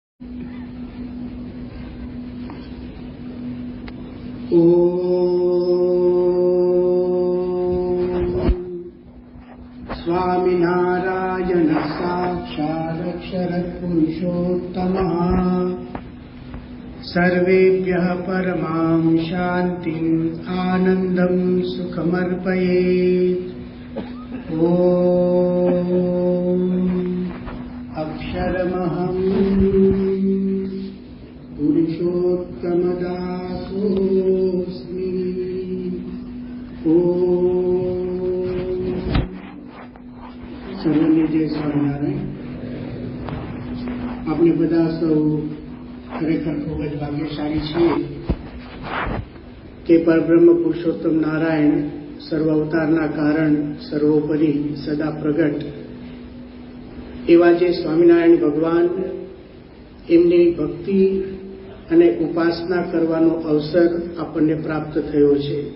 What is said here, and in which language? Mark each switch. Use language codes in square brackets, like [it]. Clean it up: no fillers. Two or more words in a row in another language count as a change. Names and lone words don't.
[sa] स्वामिनारायण साक्षादक्षरः पुरुषोत्तमः सर्वेभ्यः परमां शान्तिम् आनन्दं सुखमर्पयेत्। ॐ अक्षरमहं पुरुषोत्तमदासोऽस्मि। [gu] સર્વને જય સ્વામિનારાયણ। આપણે બધા સૌ ખરેખર ખૂબ જ ભાગ્યશાળી છીએ કે પરબ્રહ્મ પુરુષોત્તમ નારાયણ સર્વ અવતારના કારણ, સર્વોપરી, સદા પ્રગટ એવા જે સ્વામિનારાયણ ભગવાન, એમની ભક્તિ અને ઉપાસના કરવાનો અવસર આપણને પ્રાપ્ત થયો છે।